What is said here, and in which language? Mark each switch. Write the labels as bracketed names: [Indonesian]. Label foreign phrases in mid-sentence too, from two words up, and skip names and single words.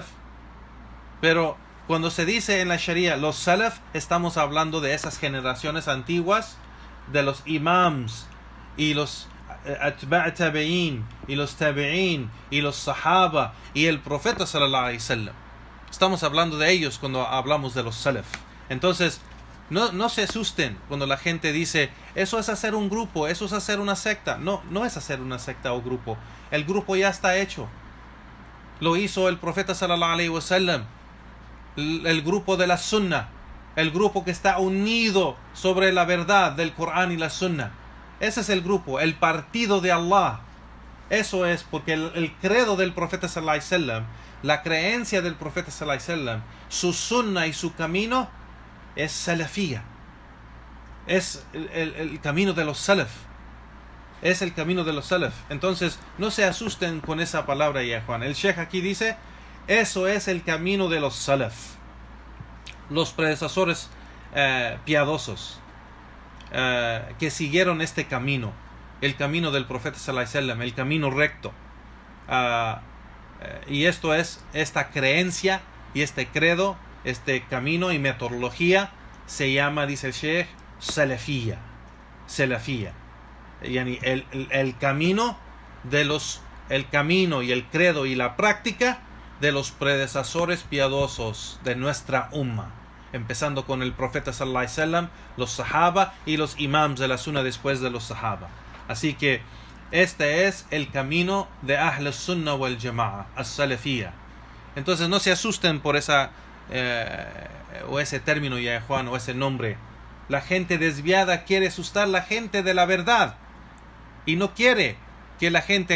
[Spanish] Pero cuando se dice en la Sharia los salaf, estamos hablando de esas generaciones antiguas, de los imams y los [Arabic] أتباع التابعين [Spanish] y los tabi'in y los sahaba y el profeta [Arabic] صلى الله عليه وسلم. [Spanish] Estamos hablando de ellos cuando hablamos de los salaf. Entonces, no se asusten cuando la gente dice: eso es hacer un grupo, eso es hacer una secta. No es hacer una secta o grupo. El grupo ya está hecho. Lo hizo el profeta [Arabic] صلى الله عليه وسلم. [Spanish] El grupo de la sunna, el grupo que está unido sobre la verdad del Corán y la sunna. Ese es el grupo, el partido de Allah. Eso es porque el credo del profeta [Arabic] صلى الله عليه وسلم, [Spanish] la creencia del profeta [Arabic] صلى الله عليه وسلم, [Spanish] su sunna y su camino es salafía. es el camino de los salaf. Es el camino de los salaf. Entonces, no se asusten con esa palabra, ya Juan. El Sheikh aquí dice, eso es el camino de los salaf. Los predecesores piadosos que siguieron este camino. El camino del profeta [Arabic] صلى الله عليه وسلم, [Spanish] el camino recto. Y esto es, esta creencia y este credo, este camino y metodología se llama, dice el Sheikh, salafía. Salafía. Yani el camino el camino y el credo y la práctica de los predecesores piadosos de nuestra umma, empezando con el profeta [Arabic] صلى الله عليه وسلم, [Spanish] los sahaba y los imams de la sunna después de los sahaba. Así que este es el camino de [Arabic] أهل السنة والجماعة، السلفية. [Spanish] Entonces no se asusten por esa o ese término, ya Juan, o ese nombre. La gente desviada quiere asustar a la gente de la verdad y no quiere que la gente